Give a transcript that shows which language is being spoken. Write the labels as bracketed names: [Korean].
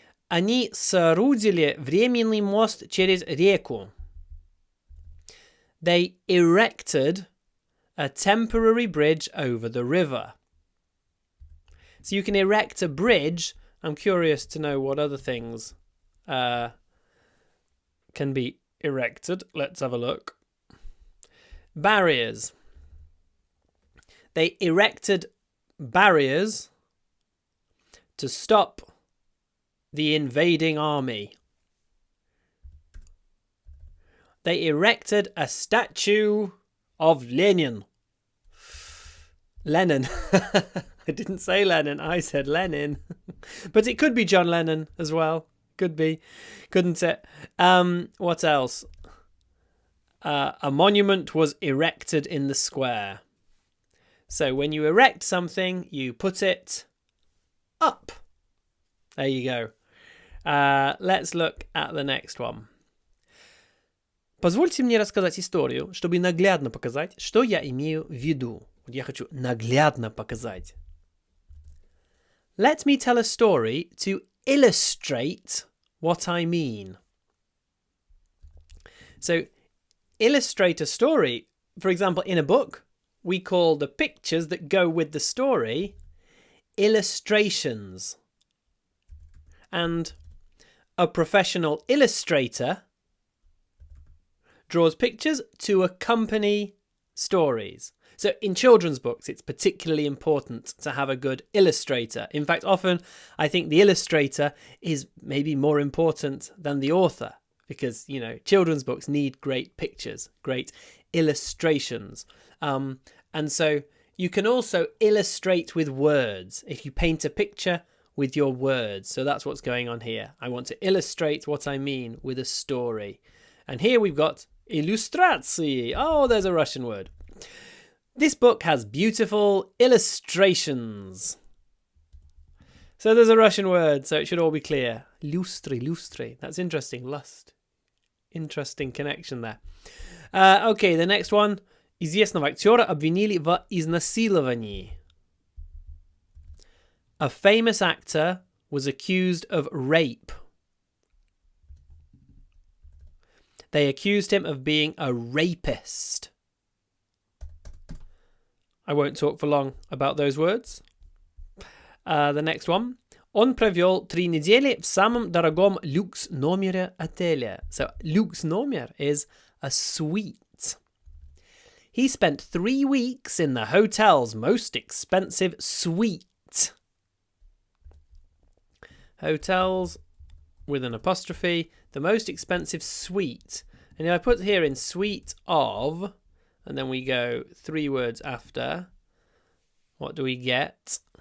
[Russian] Они соорудили временный мост через реку. [English] They erected a temporary bridge over the river. So you can erect a bridge. I'm curious to know what other things can be erected. Let's have a look. Barriers. They erected barriers to stop the invading army. They erected a statue of Lenin. Lenin. I didn't say Lenin, I said Lenin. But it could be John Lennon as well. Could be. Couldn't it? What else? A monument was erected in the square. So when you erect something, you put it up. There you go. Let's look at the next one. [Russian] Позвольте мне рассказать историю, чтобы наглядно показать, что я имею в виду. Я хочу наглядно показать. [English] Let me tell a story to illustrate what I mean. So, illustrate a story. For example, in a book, we call the pictures that go with the story illustrations. And a professional illustrator draws pictures to accompany stories. So in children's books, it's particularly important to have a good illustrator. In fact, often I think the illustrator is maybe more important than the author because, you know, children's books need great pictures, great illustrations. And so you can also illustrate with words if you paint a picture with your words. So that's what's going on here. I want to illustrate what I mean with a story. And here we've got illustracji. Oh, there's a Russian word. This book has beautiful illustrations. So there's a Russian word, so it should all be clear. Lustri. That's interesting. Lust. Interesting connection there. Okay, the next one. [Russian] Известного актера обвинили в изнасиловании. [English] A famous actor was accused of rape. They accused him of being a rapist. I won't talk for long about those words. The next one. [Russian] Он провел 3 недели в самом дорогом люкс-номере отеля. [English] So, люкс-номер is a suite. He spent 3 weeks in the hotel's most expensive suite. Hotels with an apostrophe, the most expensive suite. And if I put here in suite of, and then we go 3 words after, what do we get?